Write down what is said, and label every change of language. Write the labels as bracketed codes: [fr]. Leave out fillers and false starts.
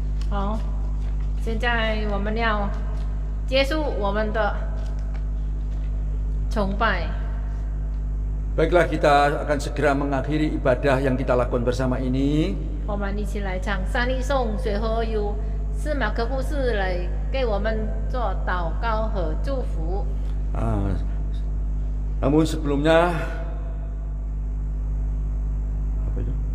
[zh] 好，现在我们要结束我们的崇拜。 [id] Baiklah, kita akan segera mengakhiri ibadah yang kita lakukan bersama ini. [zh] 我们一起来唱三一颂水和油，是马可布士来给我们做祷告和祝福。 [id] Namun sebelumnya, apa itu?